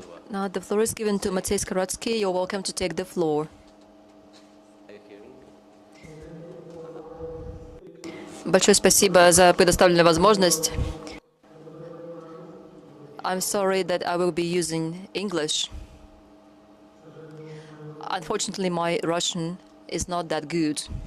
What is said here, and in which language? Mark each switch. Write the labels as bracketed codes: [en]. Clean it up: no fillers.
[en] Now the floor is given to Maciej Skorotsky. You're welcome to take the floor. [ru] Большое спасибо за предоставленную возможность. [en] I'm sorry that I will be using English. Unfortunately, my Russian is not that good.